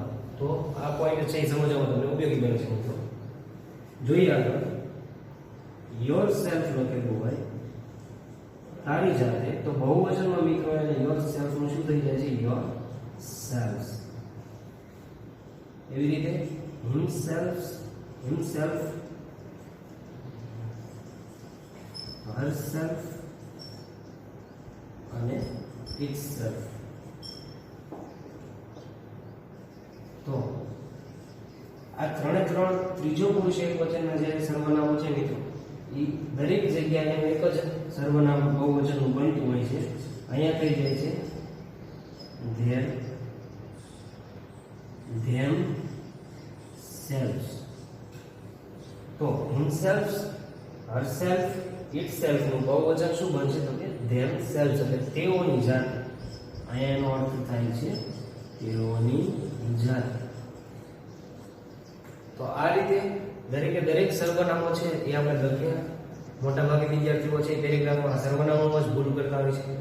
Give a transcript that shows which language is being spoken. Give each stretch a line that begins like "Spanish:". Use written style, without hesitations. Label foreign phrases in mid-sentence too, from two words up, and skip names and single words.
Gujarati: તો આ પોઈન્ટ છે એ સમજવામાં તમને ઉપયોગી બને છે મિત્રો. જોઈએ આગળ,
English: your self
Gujarati: લખેલું હોય તારી જાતે, તો બહુવચનમાં મિત્રો એને
English: your self
Gujarati: નું શું થઈ જાય છે?
English: your self.
Gujarati: એવી રીતે
English: himself, himself, herself,
Gujarati: અને
English: itself.
Gujarati: તો આ ત્રણે ત્રણ ત્રીજો પુરુષ એકવચનના જે સર્વનામો છે મિત્રો, એ દરેક જગ્યાએ એક જ સર્વનામ બહુવચનનું બનતું હોય છે. અહીંયા કઈ જાય છે
English: their, them, selves.
Gujarati: તો
English: himself, herself, itself
Gujarati: નું બહુવચન શું બનશે તો કે
English: them selves,
Gujarati: એટલે તેઓની જાત. અહીંયા એનો અર્થ થાય છે તેઓની જાત. તો આ રીતે દરેકે દરેક સર્વનામો છે એ આપણે લખ્યા. મોટાભાગે વિદ્યાર્થીઓ છે પેરેગ્રાફમાં સર્વનામોમાં જ ભૂલ કરતા હોય છે.